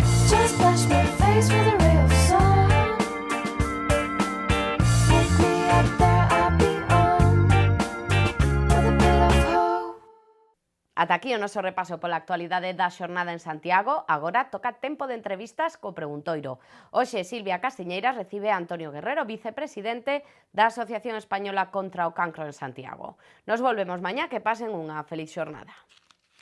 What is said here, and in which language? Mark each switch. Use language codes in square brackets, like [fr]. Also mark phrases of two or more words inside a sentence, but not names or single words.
[en] Just splash my face with a ray of sun. Pick me up there, I'll be on with a bit of hope. [gl] Ata aquí o noso repaso pola actualidade da xornada en Santiago. Agora toca tempo de entrevistas co Preguntoiro. Hoxe Silvia Castiñeiras recibe a Antonio Guerrero, vicepresidente da Asociación Española contra o Cancro en Santiago. Nos volvemos mañá, que pasen unha feliz xornada.